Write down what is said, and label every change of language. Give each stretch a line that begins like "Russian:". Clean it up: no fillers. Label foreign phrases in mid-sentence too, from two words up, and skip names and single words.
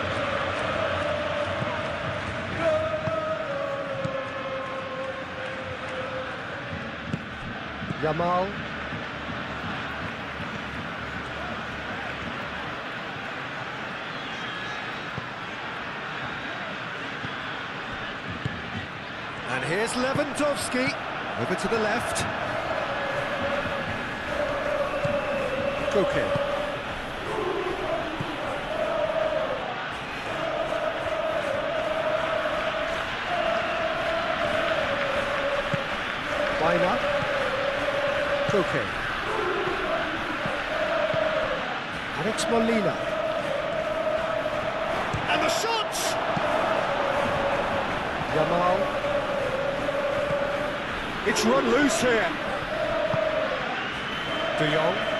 English: Yamal. And here's Lewandowski. Over to the left. Koke. Weiner. Koke. Alex Molina. And the shots! Yamal. It's run loose here. De Jong.